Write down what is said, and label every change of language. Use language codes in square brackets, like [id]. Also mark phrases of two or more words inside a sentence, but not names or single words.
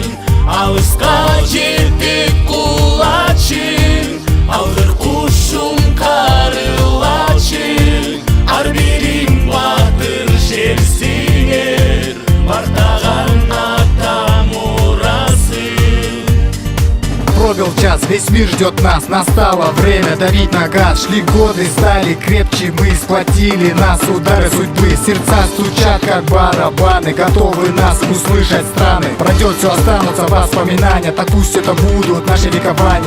[ky] Алыска жетип кулачың, алгыр кушум карылачың, ар бириң батыр жерсиңер, бартаган ата мурасың. [ru] Пробил час, весь мир ждет нас, настало время давить на газ. Шли годы, стали крепче, мы сплотили нас удары судьбы. Сердца стучат, как барабаны, готовы нас услышать страны. Пройдет все, останутся воспоминания, так пусть это будут наши ликования.